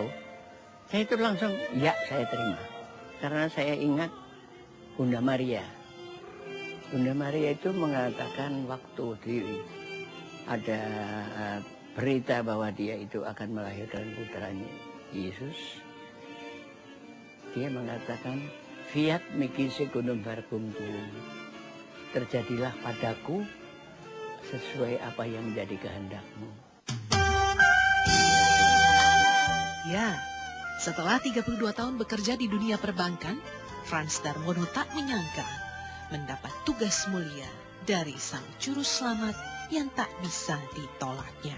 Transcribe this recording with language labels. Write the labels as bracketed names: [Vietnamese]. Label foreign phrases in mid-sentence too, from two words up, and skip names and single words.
[Indonesian] Saya itu langsung, ya saya terima. Karena saya ingat Bunda Maria. Bunda Maria itu mengatakan waktu ada berita bahwa dia itu akan melahirkan putranya Yesus. Dia mengatakan, [Latin] Fiat mihi secundum verbum tuum. [Indonesian] Terjadilah padaku sesuai apa yang menjadi kehendakmu. Ya, setelah 32 tahun bekerja di dunia perbankan, Frans Darmono tak menyangka mendapat tugas mulia dari Sang Juru Selamat yang tak bisa ditolaknya.